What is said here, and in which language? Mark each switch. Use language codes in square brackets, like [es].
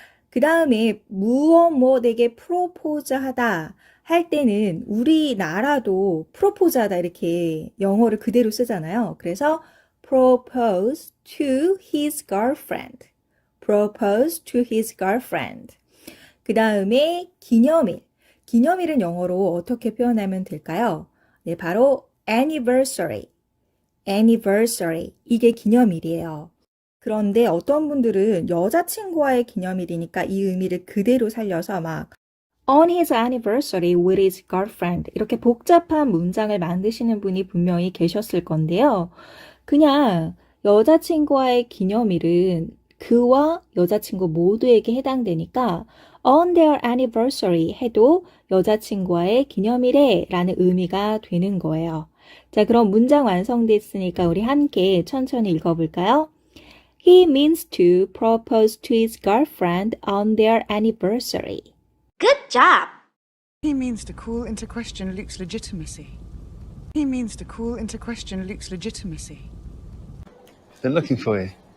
[ko] 그 다음에 무엇에게 프로포즈 하다 할 때는 우리나라도 프로포즈 하다 이렇게 영어를 그대로 쓰잖아요. [en] 그래서 propose to his girlfriend. propose to his girlfriend. [ko] 그 다음에 기념일. 기념일은 영어로 어떻게 표현하면 될까요? 네, 바로 anniversary. anniversary. 이게 기념일이에요. 그런데 어떤 분들은 여자친구와의 기념일이니까 이 의미를 그대로 살려서 막 [en] on his anniversary with his girlfriend [ko] 이렇게 복잡한 문장을 만드시는 분이 분명히 계셨을 건데요. 그냥 여자친구와의 기념일은 그와 여자친구 모두에게 해당되니까 [en] on their anniversary [ko] 해도 여자친구와의 기념일에 라는 의미가 되는 거예요. 자, 그럼 문장 완성됐으니까 우리 함께 천천히 읽어볼까요? [en] He means to propose to his girlfriend on their anniversary. Good job. He means to call into question Luke's legitimacy. He means to call into question Luke's legitimacy. They're looking for you.